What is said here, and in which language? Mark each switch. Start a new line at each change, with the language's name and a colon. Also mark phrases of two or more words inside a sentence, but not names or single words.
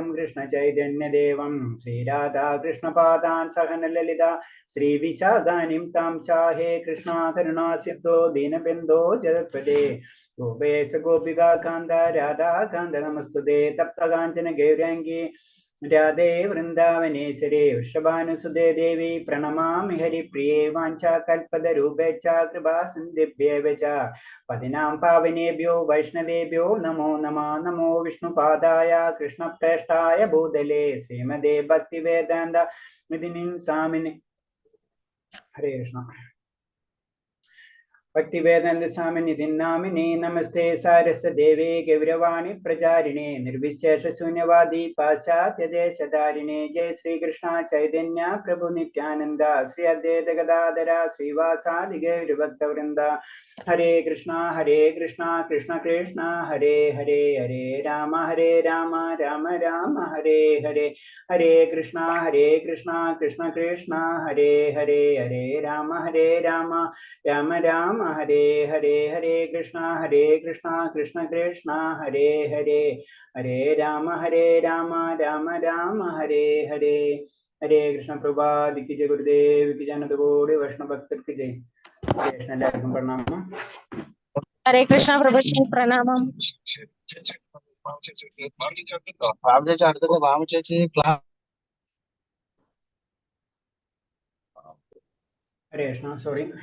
Sanskrit: കൃഷ്ണചൈതന്യദേവം ശ്രീരാധാകൃഷ്ണപാദാൻ സഹന ലളിത ശ്രീവിശാഖാനിം താം ചാഹേ കൃഷ്ണ കരുണാസിദ്ധോ ദീനബന്ധോ ജഗത്പദേ ഗോപേശ ഗോപികാ കാന്ത രാധാകാന്ത നമസ്തുതേ തപ്തകാഞ്ചന ഗൗരാംഗി രാധേ വൃന്ദാവനേശ്വരേ വൃഷഭാനുസുതേ ദേവി പ്രണമാമി ഹരിപ്രിയേ വാഞ്ചാകൽപതരൂപേച്ഛ കൃപാസിന്ധിഭ്യേവ ച പതിനാം പാവനേഭ്യോ വൈഷ്ണവേഭ്യോ നമോ നമഃ. നമോ വിഷ്ണുപാദായ കൃഷ്ണപ്രേഷ്ഠായ ഭൂതലേ ശ്രീമദേ ഭക്തിവേദാന്ത വിധിനിം സ്വാമിനി. ഹരേ കൃഷ്ണ. ഭക്തിവേദാന്ത സ്വാമിനിധി നാമിനി നമസ്തേ സാരസ്വദേവേ ഗൗരവാണി പ്രചാരിണേ നിർവിശേഷ ശൂന്യവാദി പാശ്ചാത്യദേശധാരിണേ ജയ ശ്രീകൃഷ്ണ ചൈതന്യ പ്രഭു നിത്യാനന്ദ ശ്രീ അദ്വൈത ഗദാധര ശ്രീവാസാദി ഗൗരഭക്തവൃന്ദ. ഹരേ കൃഷ്ണ കൃഷ്ണ കൃഷ്ണ ഹരേ ഹരേ ഹരേ രാമ രാമ രാമ ഹരേ ഹരേ ഹരേ കൃഷ്ണ കൃഷ്ണ കൃഷ്ണ ഹരേ ഹരേ ഹരേ രാമ രാമ രാമ ഹരേ ഹരേ ഹരേ കൃഷ്ണ കൃഷ്ണ കൃഷ്ണ ഹരേ ഹരേ ഹരേ രാമ രാമ രാമ ഹരേ ഹരേ ഹരേ കൃഷ്ണ.
Malayalam: പ്രഭാതിക്ക് ജയ ഗുരുദേവിക്ക് ജനതകോടി വൈഷ്ണവ ഭക്തർക്ക് ജയ്. കൃഷ്ണ. എല്ലാവർക്കും പ്രണാമം. ഹരേ കൃഷ്ണ പ്രഭുജി പ്രണാമം. ഹരേ കൃഷ്ണ. സോറി.